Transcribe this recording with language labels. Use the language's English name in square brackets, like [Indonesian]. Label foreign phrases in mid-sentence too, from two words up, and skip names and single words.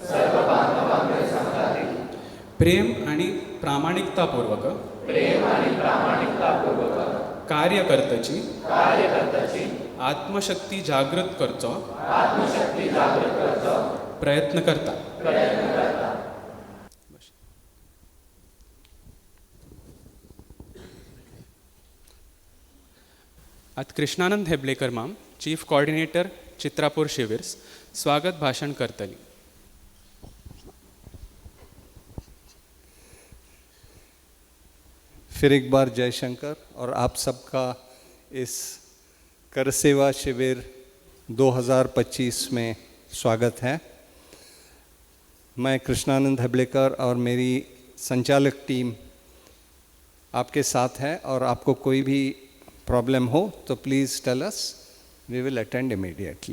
[Konkani] प्रेम आणि प्रामाणिकतापूर्वक कार्य करतची आत्मशक्ती जागृत करचो प्रयत्न करता आत कृष्णानंद हेबलेकर माम [English] chief coordinator [Konkani] चित्रापूर शिविर्स स्वागत भाषण करतली. [Hindi] फिर एक बार जयशंकर और आप सबका इस कर सेवा शिविर 2025 में स्वागत है. मैं कृष्णानंद हेबलेकर और मेरी संचालक टीम आपके साथ है और आपको कोई भी प्रॉब्लम हो तो [English] please tell us, we will attend immediately.